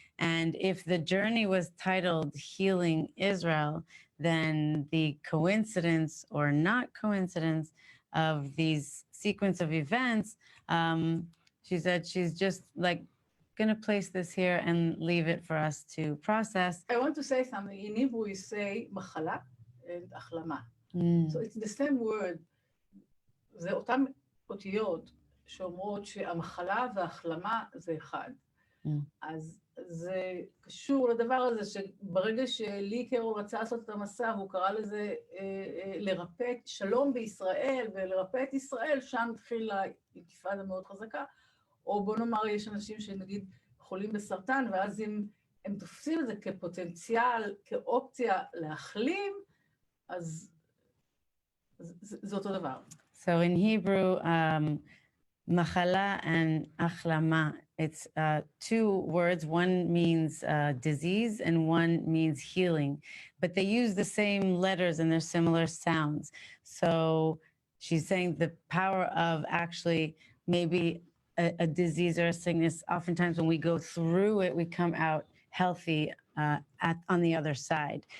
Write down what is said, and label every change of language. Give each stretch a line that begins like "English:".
English: And if the journey was titled Healing Israel, then the coincidence or not coincidence of these sequence of events, she said she's just like going to place this here and leave it for us to process. I want to say something. In Hebrew, we say מחלה and החלמה. So it's the same word.
Hebrew: זה אותם אותיות שאומרות שהמחלה וההחלמה זה אחד. אז זה קשור לדבר הזה שברגע שלי קרול רצה לעשות את המסע, והוא קרא לזה לרפא שלום בישראל ולרפא את ישראל, שם התחילה אינתיפאדה מאוד חזקה. או בוא נאמר, יש אנשים שנגיד חולים בסרטן, ואז אם הם תופסים את זה כפוטנציאל, כאופציה להחלים, אז זה אותו דבר.
English: So in Hebrew, Machala and Achlama, it's two words. One means disease and one means healing, but they use the same letters and they're similar sounds. So she's saying the power of actually maybe a disease or a sickness, oftentimes when we go through it, we come out healthy on the other side.